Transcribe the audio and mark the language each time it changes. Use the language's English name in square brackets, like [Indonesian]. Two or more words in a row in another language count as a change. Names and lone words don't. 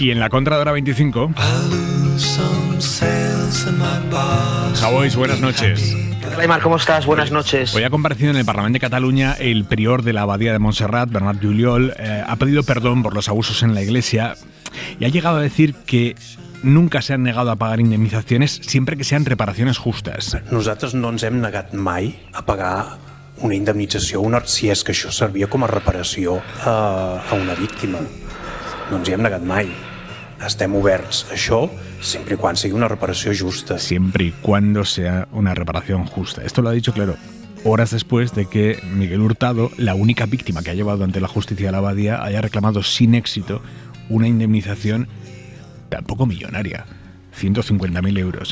[Spanish] Y en la contra de Hora 25, Javois, buenas noches. Aimar, ¿cómo estás? Buenas noches. Hoy ha comparecido en el Parlamento de Cataluña el prior de la Abadía de Montserrat, Bernat Juliol. Ha pedido perdón por los abusos en la Iglesia y ha llegado a decir que nunca se han negado a pagar indemnizaciones siempre que sean reparaciones justas. [Catalan] Nosaltres no ens hem negat mai a pagar una indemnització, si és que això servia com a reparació a una víctima. No ens hi hem negat mai. Estem oberts a això [Spanish] siempre y cuando [Catalan] sigui una reparació justa. [Spanish] Siempre y cuando sea una reparación justa. Esto lo ha dicho, claro, horas después de que Miguel Hurtado, la única víctima que ha llevado ante la justicia de la Abadía, haya reclamado sin éxito una indemnización tampoco millonaria, 150.000 euros.